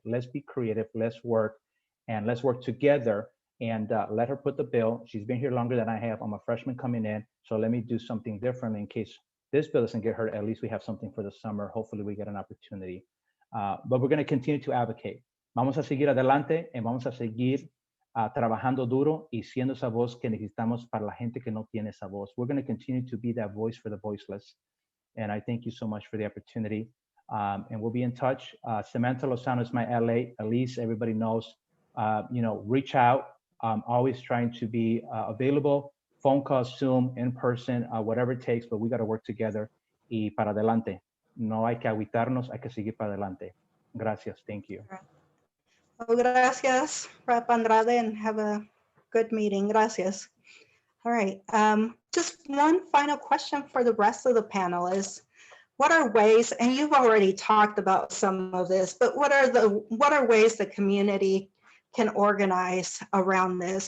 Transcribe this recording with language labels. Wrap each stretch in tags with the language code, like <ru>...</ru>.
<en>Let's be creative, let's work together, and let her put the bill. She's been here longer than I have. I'm a freshman coming in, so let me do something different in case this bill doesn't get heard. At least we have something for the summer. Hopefully we get an opportunity. But we're going to continue to advocate.</en> <es>Vamos a seguir adelante y vamos a seguir trabajando duro y siendo esa voz que necesitamos para la gente que no tiene esa voz.</es> <en>We're going to continue to be that voice for the voiceless. And I thank you so much for the opportunity. And we'll be in touch. Samantha Lozano is my LA. Elise, everybody knows, reach out. I'm always trying to be available, phone call, Zoom, in person, whatever it takes, but we got to work together.</en> <es>Y para adelante. No hay que agüitarnos, hay que seguir para adelante. Gracias.</es> <en>Thank you. Well,</en> <es>gracias,</es> <en>Rep. Andrade, and have a good meeting.</en> <es>Gracias.</es> <en>All right. Just one final question for the rest of the panelists. What are ways, and you've already talked about some of this, but what are ways the community can organize around this?</en>